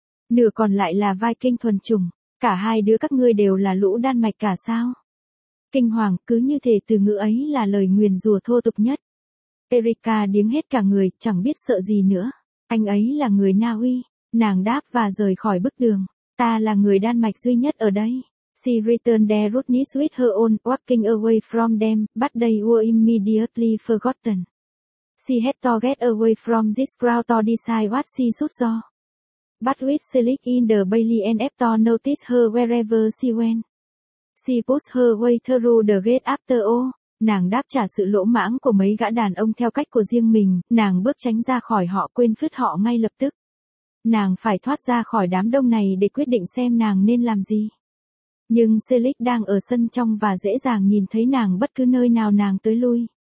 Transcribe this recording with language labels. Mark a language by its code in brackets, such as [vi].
[vi] Nửa còn lại là Viking thuần chủng. Cả hai đứa các ngươi đều là lũ Đan Mạch cả sao? Kinh hoàng, cứ như thể từ ngữ ấy là lời nguyền rủa thô tục nhất. Erica điếng hết cả người, chẳng biết sợ gì nữa. Anh ấy là người Na Uy, nàng đáp và rời khỏi bức tường. Ta là người Đan Mạch duy nhất ở đây. [en] She returned there rudeness with her own, walking away from them, but they were immediately forgotten. She had to get away from this crowd to decide what she should do. But with Selig in the bailey and Epton noticed her wherever she went. She pushed her way through the gate after all. [vi] Nàng đáp trả sự lỗ mãng của mấy gã đàn ông theo cách của riêng mình, nàng bước tránh ra khỏi họ, quên phứt họ ngay lập tức. Nàng phải thoát ra khỏi đám đông này để quyết định xem nàng nên làm gì. Nhưng Selig đang ở sân trong và dễ dàng nhìn thấy nàng bất cứ nơi nào nàng tới lui.